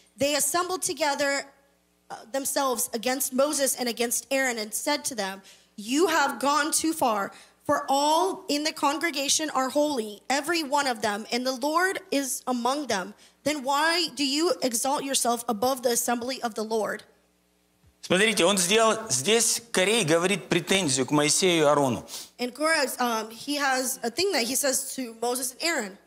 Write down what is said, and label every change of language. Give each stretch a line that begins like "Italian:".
English: They assembled together themselves against Moses and against Aaron and said to them, "You have gone too far, for all in the congregation are holy, every one of them, and the Lord is among them. Then why do you exalt yourself above the assembly of the Lord?"
Russian: Смотрите, он сделал здесь Корей говорит претензию к Моисею и Аарону.
English: And Korah, he has a thing that he says to Moses and Aaron.